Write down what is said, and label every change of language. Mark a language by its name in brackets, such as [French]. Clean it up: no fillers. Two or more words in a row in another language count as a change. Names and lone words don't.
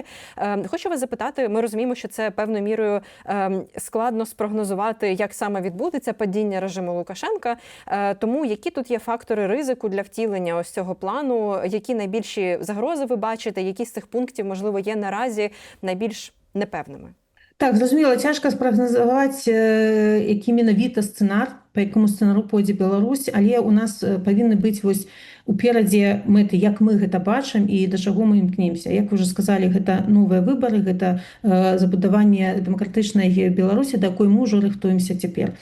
[Ukrainian] Хочу вас запитати, ми розуміємо, що це певною мірою складно спрогнозувати, як саме відбудеться падіння режиму Лукашенка. Тому які тут є фактори ризику для втілення ось цього плану, які найбільші загрози ви бачите, які з цих пунктів, можливо, є наразі найбільш непевними? Так, зрозуміло, [Belarusian] цяжка спрагназаваць, які менавіта сцэнар, па якому сцэнару пойдзе Беларусь, але у нас павінны быць вось уперадзе мэты, як мы гэта бачым і да чаго мы імкнемся. Як вы ўжо сказалі, гэта новыя выбары, гэта забудаванне дэмакратычнай Беларусі, да якой мы ўжо рыхтуемся цяпер.